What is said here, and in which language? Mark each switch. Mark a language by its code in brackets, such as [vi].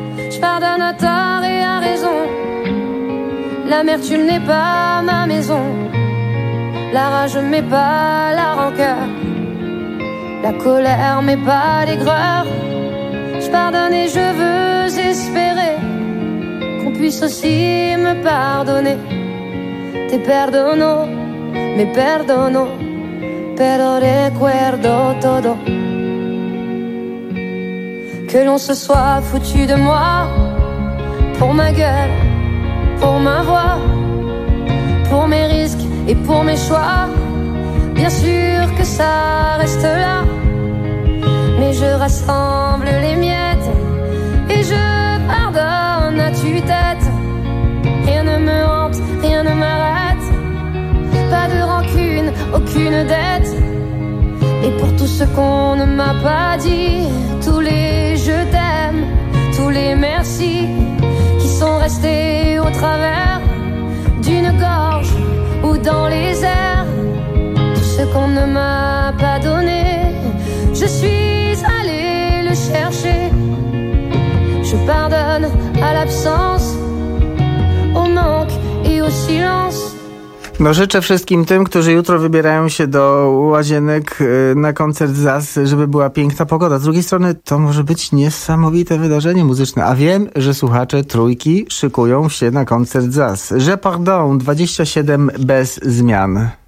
[fr] Je pardonne à tort et à raison. L'amertume n'est pas ma maison. La rage mais pas la rancœur. La colère mais pas l'aigreur. Je pardonne et je veux espérer qu'on puisse aussi me pardonner. [es] Te perdono, me perdono, pero recuerdo todo. [fr] Que l'on se soit foutu de moi. Pour ma gueule, pour ma voix. Pour mes risques et pour mes choix. Bien sûr que ça reste là. Mais je rassemble les miettes. Et je pardonne à tue-tête. Rien ne me hante, rien ne m'arrête. Pas de rancune, aucune dette. Et pour tout ce qu'on ne m'a pas dit. Tous les je t'aime, tous les merci. Qui sont restés au travers d'une gorge ou dans les airs. Tout ce qu'on ne m'a pas donné. Je suis allée le chercher. Je pardonne à l'absence, au manque et au silence. [pl] No życzę wszystkim tym, którzy jutro wybierają się do Łazienek na koncert ZAS, żeby była piękna pogoda. Z drugiej strony to może być niesamowite wydarzenie muzyczne. A wiem, że słuchacze Trójki szykują się na koncert ZAS. [fr] Je pardon, [pl] 27 bez zmian.